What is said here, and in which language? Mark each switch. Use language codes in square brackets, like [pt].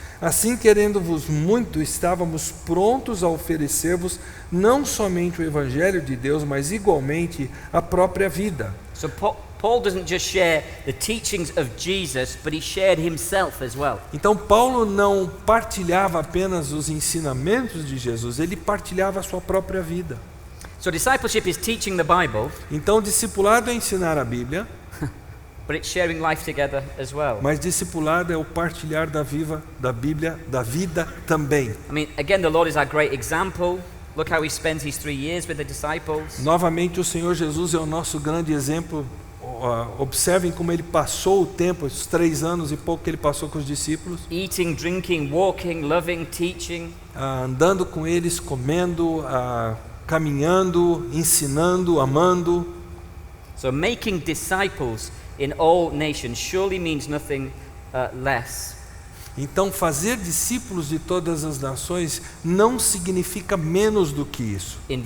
[pt] Assim, querendo-vos muito, estávamos prontos a oferecer-vos não somente o Evangelho de Deus, mas igualmente a própria vida. [en] So Paul doesn't just share the teachings of Jesus, but he shared himself as well. [pt] Então Paulo não partilhava apenas os ensinamentos de Jesus, ele partilhava a sua própria vida. [en] So discipleship is teaching the Bible, [pt] Então discipulado é ensinar a Bíblia, [en] but it's sharing life together as well. [pt] mas discipulado é o partilhar da Bíblia, da vida também. [en] I mean, again, the Lord is our great example. Look how he spends his 3 years with the disciples. [pt] Novamente o Senhor Jesus é o nosso grande exemplo. Observem como ele passou o tempo, os 3 anos e pouco que ele passou com os discípulos. [en] Eating, drinking, walking, loving, teaching. [pt] Andando com eles, comendo, caminhando, ensinando, amando. [en] So making disciples in all nations surely means nothing less. [pt] Então fazer discípulos de todas as nações não significa menos do que isso.